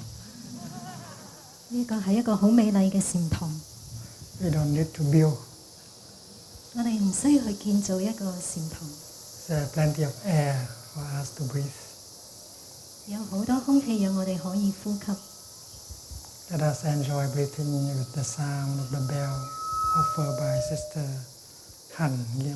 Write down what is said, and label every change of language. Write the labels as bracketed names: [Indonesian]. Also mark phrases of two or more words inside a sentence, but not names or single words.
[Cantonese] 呢個係一個好美麗嘅禪堂。 [English] We don't need to build. [Cantonese] 我哋唔需要去建造一個禪堂。 [English] There's plenty of air for us to breathe. [Cantonese] 有好多空氣讓我哋可以呼吸。 [English] Let us enjoy breathing with the sound of the bell offered by Sister Han Nghiêm.